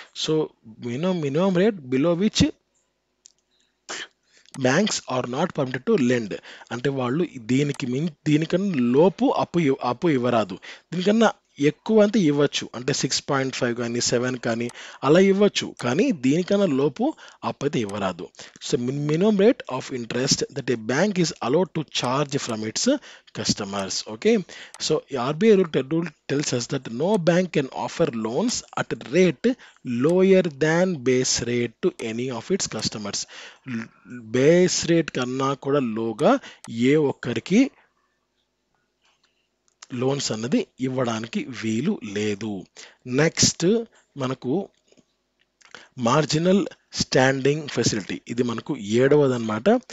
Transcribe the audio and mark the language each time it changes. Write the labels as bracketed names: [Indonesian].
[English] so minimum rate below which banks are not permitted to lend, [Telugu] అంటే వాళ్ళు దీనికన్నా లోపు అప్పు ఇవ్వరాదు. దీనికన్నా ఎక్కువ అంటే ఇవ్వచ్చు, అంటే 6.5 కానీ 7 కానీ అలా ఇవ్వచ్చు, కానీ దీనికన్నా లోపు అప్పు అయితే ఇవ్వరాదు. [English] So minimum rate of interest that a bank is allowed to charge from its customers. Okay, so RBI rule tells us that no bank can offer loans at a rate lower than base rate to any of its customers. [Telugu] Base rate కన్నా కూడా లోగా ఏ ఒక్కరికి loans అన్నది ఇవ్వడానికి వీలు లేదు. Next మనకు marginal standing facility, ఇది మనకు 7వది అనమాట.